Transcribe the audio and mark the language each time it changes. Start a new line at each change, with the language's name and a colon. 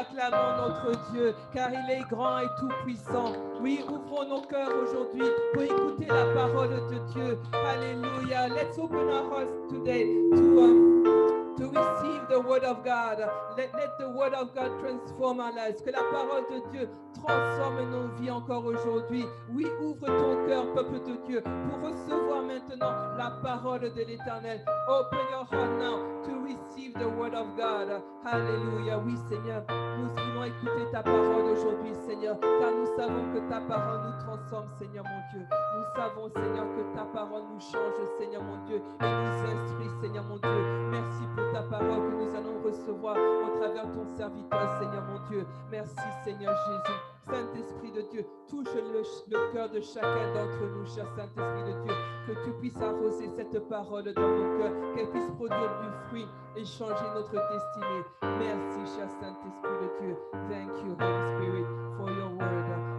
French: notre Dieu, car il est grand et tout-puissant. Oui, ouvrons nos cœurs aujourd'hui pour écouter la parole de Dieu. Alléluia.
English: Let's open our hearts today to receive the word of God. Let the word of God transform our lives.
French: Que la parole de Dieu transforme nos vies encore aujourd'hui. Oui, ouvre ton cœur, peuple de Dieu, pour recevoir maintenant la parole de l'Éternel.
English: Open your heart now to receive the word of God.
French: Alléluia. Oui, Seigneur, nous voulons écouter ta parole aujourd'hui, Seigneur, car nous savons que ta parole nous transforme, Seigneur mon Dieu. Nous savons, Seigneur, que ta parole nous change, Seigneur mon Dieu, et nous instruit, Seigneur mon Dieu. Merci pour ta parole que nous allons recevoir au travers de ton serviteur, Seigneur mon Dieu. Merci, Seigneur Jésus. Saint-Esprit de Dieu, touche le cœur de chacun d'entre nous, cher Saint-Esprit de Dieu, que tu puisses arroser cette parole dans nos cœurs, qu'elle puisse produire du fruit et changer notre destinée. Merci, cher Saint-Esprit de Dieu.
English: Thank you, Holy Spirit, for your word.